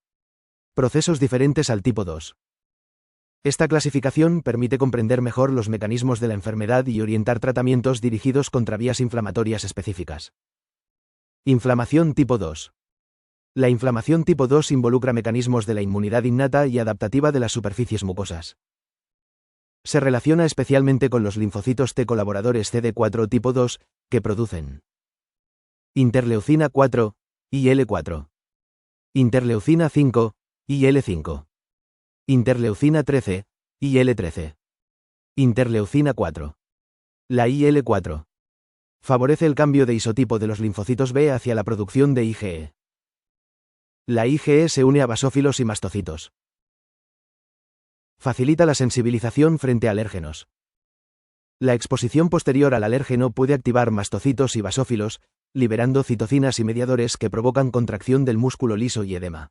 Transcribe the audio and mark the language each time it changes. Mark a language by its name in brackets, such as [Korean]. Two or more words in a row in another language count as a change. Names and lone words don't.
[Spanish] Procesos diferentes al tipo 2. Esta clasificación permite comprender mejor los mecanismos de la enfermedad y orientar tratamientos dirigidos contra vías inflamatorias específicas. Inflamación tipo 2. La inflamación tipo 2 involucra mecanismos de la inmunidad innata y adaptativa de las superficies mucosas. Se relaciona especialmente con los linfocitos T colaboradores CD4 tipo 2, que producen interleucina 4, IL4, interleucina 5, IL5, interleucina 13, IL13, interleucina 4. La IL4 favorece el cambio de isotipo de los linfocitos B hacia la producción de IgE. La IgE se une a basófilos y mastocitos. Facilita la sensibilización frente a alérgenos. La exposición posterior al alérgeno puede activar mastocitos y basófilos, liberando citocinas y mediadores que provocan contracción del músculo liso y edema.